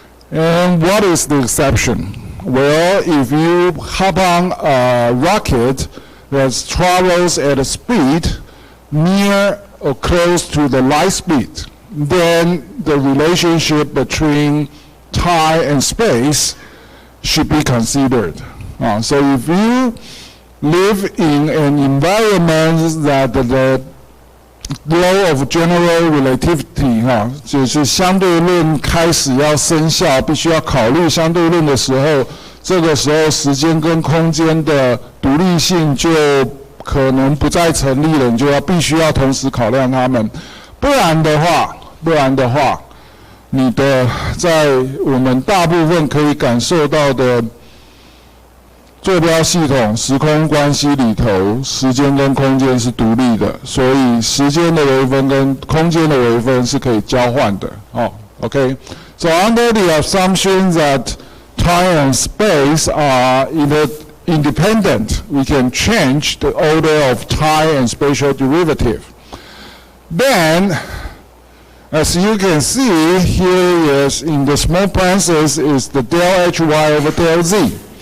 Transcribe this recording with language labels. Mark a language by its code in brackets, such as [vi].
[en] And what is the exception? Well, if you hop on a rocket that travels at a speed near or close to the light speed, then the relationship between time and space should be considered. So if you live in an environment that the law of general relativity [zh] 就是相对论开始要生效，必须要考虑相对论的时候，这个时候时间跟空间的独立性就可能不再成立了，你就必须要同时考量它们，不然的话，你的在我们大部分可以感受到的坐标系统时空关系里头，时间跟空间是独立的，所以时间的微分跟空间的微分是可以交换的。 [en] Okay? So under the assumption that time and space are independent, we can change the order of time and spatial derivative. Then, as you can see, here is in the small parentheses is the del hy over del z.